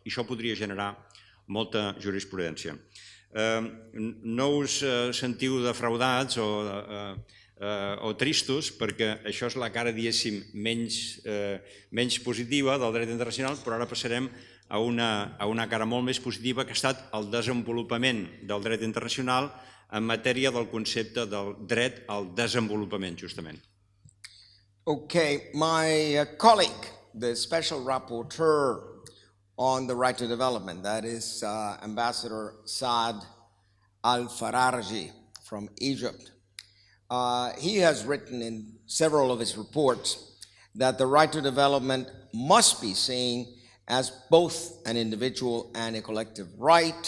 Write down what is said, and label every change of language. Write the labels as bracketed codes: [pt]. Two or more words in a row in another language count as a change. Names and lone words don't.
[ca] I això podria generar molta jurisprudència. No us sentiu defraudats o tristos perquè això és la cara, diguéssim, menys positiva del dret internacional, però ara passarem a una cara molt més positiva que ha estat el desenvolupament del dret internacional en matèria del concepte del dret al desenvolupament, justament. [en] Okay, my colleague, the Special Rapporteur on the right to development, that is Ambassador Saad Al-Fararji from Egypt. He has written in several of his reports that the right to development must be seen as both an individual and a collective right.